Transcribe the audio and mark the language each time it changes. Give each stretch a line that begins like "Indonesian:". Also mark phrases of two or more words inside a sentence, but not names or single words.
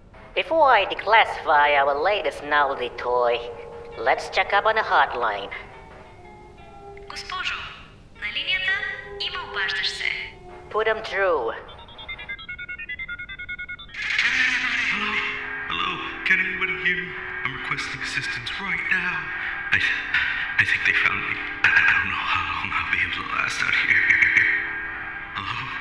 English: Before I declassify our latest novelty toy, let's check up on the hotline.
Bulgarian: Госпожо, на линията има обаждащ се.
English: Put him through. Hello? Can anybody hear me? I'm requesting assistance right now. I think they found me. I don't know how long I'll be able to last out here. Hello?